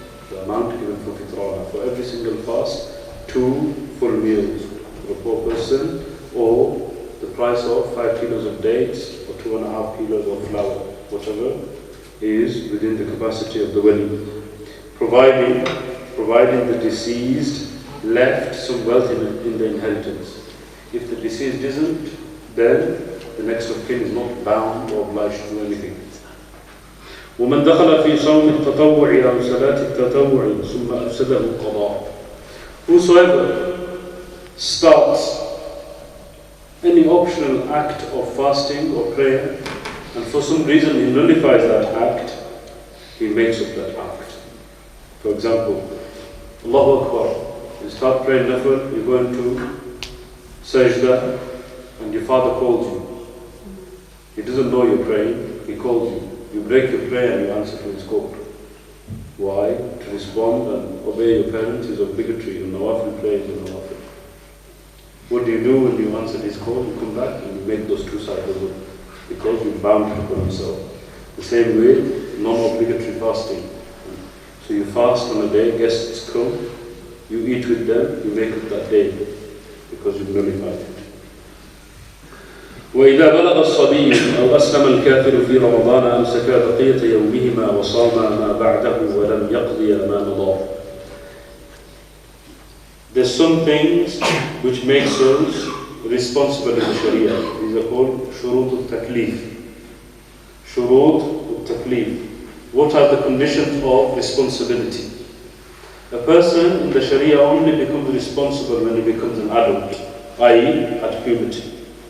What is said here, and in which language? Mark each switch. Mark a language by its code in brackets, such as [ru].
[en] The amount given for fitrana. For every single fast, 2 full meals for a poor person, or the price of 5 kilos of dates or 2.5 kilos of flour, whatever is within the capacity of the wali. Providing the deceased left some wealth in the inheritance. If the deceased isn't, then the next of kin is not bound or obliged to do anything. [ar] ومن دخل في صوم التطوع أو صلاة التطوع ثم أفسده القضاء. [en] Whosoever starts any optional act of fasting or prayer, and for some reason he nullifies that act, he makes up that act. For example, Allahu Akbar, you start praying nafil, you go into sajda, and your father calls you. He doesn't know you're praying, he calls you. You break your prayer and you answer to his call. Why? To respond and obey your parents is obligatory. Your nawafil prayer is your nawafil. What do you do when you answer his call? You come back and you make those 2 cycles because you're bound to upon yourself. The same way, non-obligatory fasting. So you fast on a day, guests come, you eat with them, you make up that day because you've nullified it. [ar] وإذا بلغ الصبي أو أسلم الكافر في رمضان أمسك بقية يومهما وصام ما بعده ولم يقضي ما مضى. [en] There's some things which makes us responsible in the Sharia. These are called shurut al-taklif. Shurut al-taklif. What are the conditions of responsibility? A person in the Sharia only becomes responsible when he becomes an adult, i.e. at puberty.